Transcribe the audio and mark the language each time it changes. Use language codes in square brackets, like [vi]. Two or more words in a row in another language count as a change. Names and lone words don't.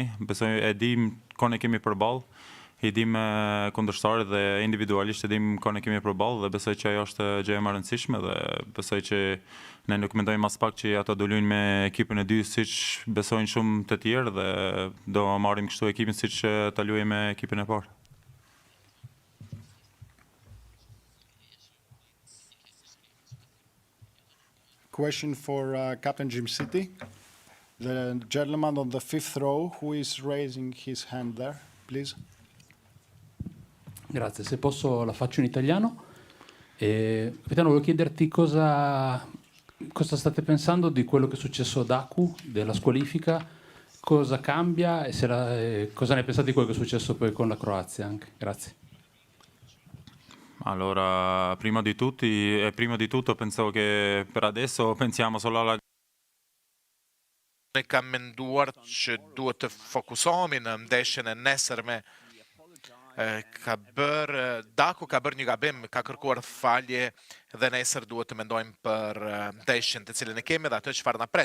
[sq] Besoj e dim kon e kemi përballë. I dim kundërshtarët dhe individualisht e dim kon e kemi përballë dhe besoj që ajo është gjëja më e rëndësishme dhe besoj që ne nuk mendojmë as pak që ato do luajnë me ekipin e dy siç besojnë shumë të tjerë dhe do marrim kështu ekipin siç ta luajmë me ekipin e parë. [en] Question for Captain Jim City. The gentleman on the 5th row who is raising his hand there, please. [it] Grazie, se posso la faccio in italiano. Capitano, volevo chiederti cosa state pensando di quello che è successo ad Aku, della squalifica, cosa cambia e cosa ne pensate di quello che è successo poi con la Croazia anche. Grazie. Allora, prima di tutto penso che per adesso pensiamo solo alla [sq] Ne kam menduar që duhet të fokusohemi në ndeshjen e nesërme. Daku ka bërë një gabim, ka kërkuar falje dhe nesër duhet të mendojmë për ndeshjen të cilën e kemi dhe atë çfarë na pret.